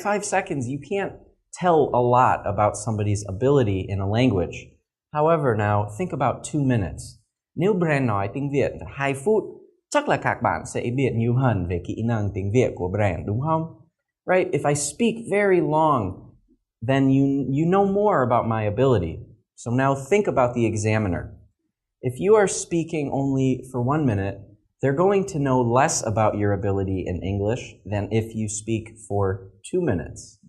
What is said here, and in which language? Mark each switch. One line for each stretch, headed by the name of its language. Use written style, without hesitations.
English: 5 seconds, you can't tell a lot about somebody's ability in a language. However, now, think about 2 minutes.
Vietnamese: Nếu Brand nói tiếng Việt 2 phút, chắc là các bạn sẽ biết nhiều hơn về kỹ năng tiếng Việt của Brand, đúng không?
English: Right? If I speak very long, then you know more about my ability. So now think about the examiner. If you are speaking only for 1 minute, they're going to know less about your ability in English than if you speak for 2 minutes.